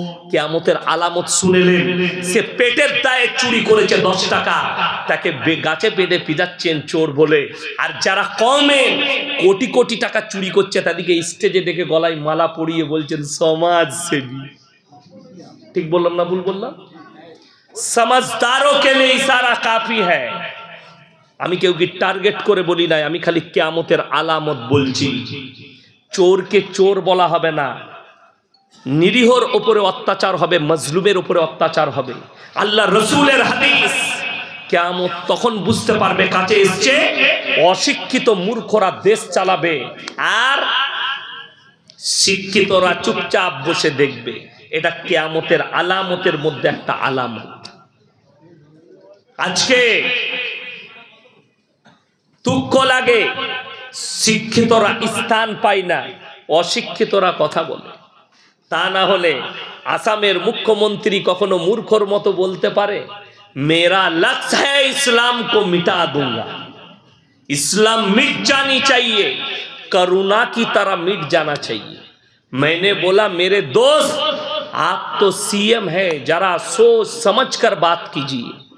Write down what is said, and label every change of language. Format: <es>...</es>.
<bn>কিয়ামতের আলামত শুনেলেন, সে পেটের দায়ে চুরি করেছে 10 টাকা, তাকে গাছে বেঁধে পিটাচ্ছেন চোর বলে। আর যারা কমে কোটি কোটি টাকা চুরি করছে, তাদেরকে স্টেজে ডেকে গলায় মালা পরিয়ে বলছেন সমাজসেবী। ঠিক বললাম না ভুল বললাম?</bn> <hi>समझदारों के लिए इशारा काफी है।</hi> <bn>আমি কেউকে টার্গেট করে বলি নাই, আমি খালি কিয়ামতের আলামত বলছি। চোরকে চোর বলা হবে না, নিরীহর উপরে অত্যাচার হবে, মজলুমের উপরে অত্যাচার হবে। আল্লাহ রসুলের হাদিস, কিয়ামত তখন বুঝতে পারবে কাছে এসছে, অশিক্ষিত মূর্খরা দেশ চালাবে আর শিক্ষিতরা চুপচাপ বসে দেখবে। এটা কিয়ামতের আলামতের মধ্যে একটা আলামত। আজকে দুঃখ লাগে, শিক্ষিতরা স্থান পায় না, অশিক্ষিতরা কথা বলে। তা না হলে আসামের মুখ্যমন্ত্রী কখনো মূর্খর মতো বলতে পারে,</bn> <hi>मेरा लक्ष्य है इस्लाम को मिटा दूंगा, इस्लाम मिट जानी चाहिए, करुणा की तरह मिट जाना चाहिए। मैंने बोला, मेरे दोस्त आप तो सीएम है, जरा सोच समझ कर बात कीजिए।</hi>